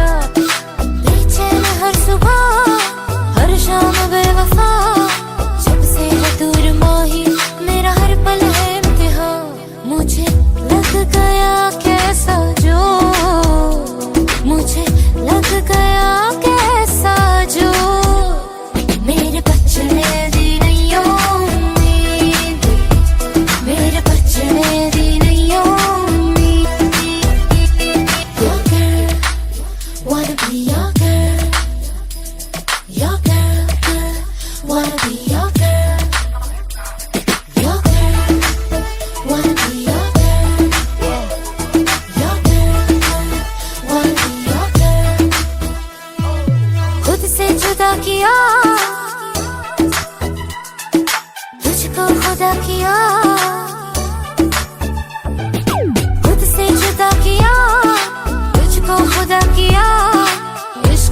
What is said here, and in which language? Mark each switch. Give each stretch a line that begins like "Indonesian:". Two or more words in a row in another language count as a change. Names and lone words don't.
Hindi: बेचैन हर सुबह हर शाम बेवफा जब से है दूर माही मेरा हर पल है इम्तिहान मुझे लग गया कैसा जो मुझे लग गया कैसा जो मेरे बचने दी नहीं उम्मीद मेरे बचने दी नहीं उम्मीद।
English: Your girl, wanna be your girl. Your girl, girl, wanna be your girl. Your girl, wanna be your girl. Your girl, girl, wanna be your girl.
Hindi: खुद से जुदा किया तुझको खुदा किया खुद से जुदा किया तुझको खुदा किया इश्क